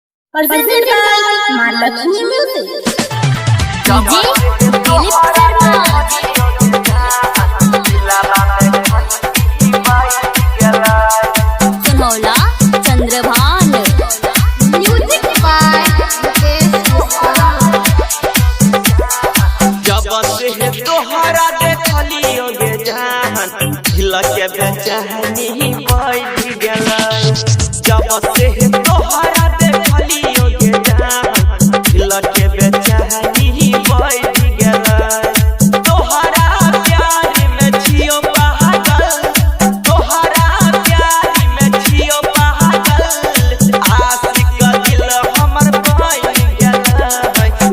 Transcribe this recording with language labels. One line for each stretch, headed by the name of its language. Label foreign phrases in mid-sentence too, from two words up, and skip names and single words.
English: presented by Mahalakshmi Music. DJ Dilip Sharma Sonola Chandrabhan Music by
Maithili: जब से तोहरा देखलियो गे जान हिल के बेचैनी बैठ गेलै जब से तोहरा देखलियो गे जान हिल के बेचैनी बैठ गेलै तोहरा प्यार में छियो पागल तोहरा प्यार में छियो पागल आशिक दिल हमर बैठ गेलै